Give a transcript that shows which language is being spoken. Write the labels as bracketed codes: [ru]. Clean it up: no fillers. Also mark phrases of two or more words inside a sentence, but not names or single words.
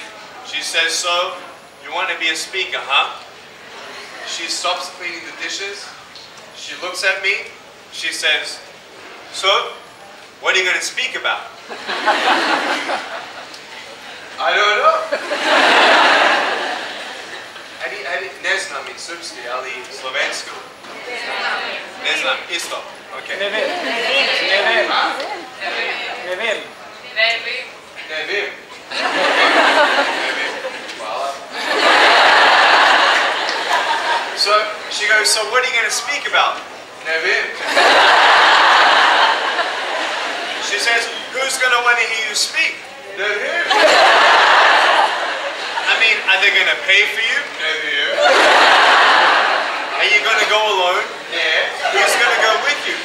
[en] She says, "So, you want to be a speaker, huh?" She stops cleaning the dishes. She looks at me. She says, "So, what are you going to speak about?" I don't know. [sl] Ne znam in srpski, ali slovensko. Ne znam, isto. Okay. Ne vem. Hvala. [en] So she goes, "So what are you going to speak about?" [sl] Ne vem. [en] She says, "Who's going to want to hear you speak?" [sl] Ne vem. [en] I mean, are they going to pay for you? [sl] Ne vem. [en] Are you going to go alone? Yeah. Who's going to go with you?